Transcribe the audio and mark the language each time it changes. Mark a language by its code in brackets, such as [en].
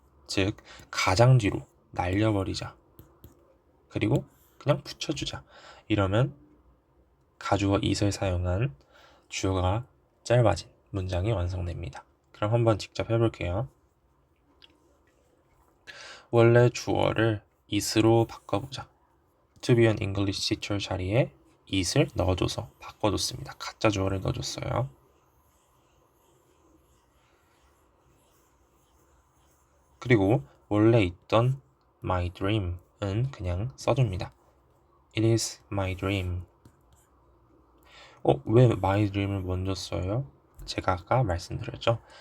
[ko] 즉 가장 뒤로 날려버리자. 그리고 그냥 붙여주자. 이러면 가주어 it을 사용한 주어가 짧아진 문장이 완성됩니다. 그럼 한번 직접 해볼게요. 원래 주어를 it으로 바꿔보자. [en] To be an English teacher [ko] 자리에 it을 넣어줘서 바꿔줬습니다. 가짜 주어를 넣어줬어요. 그리고 원래 있던 my dream은 그냥 써줍니다. [en] It is my dream. [ko] 왜 my dream을 먼저 써요? 제가 아까 말씀드렸죠.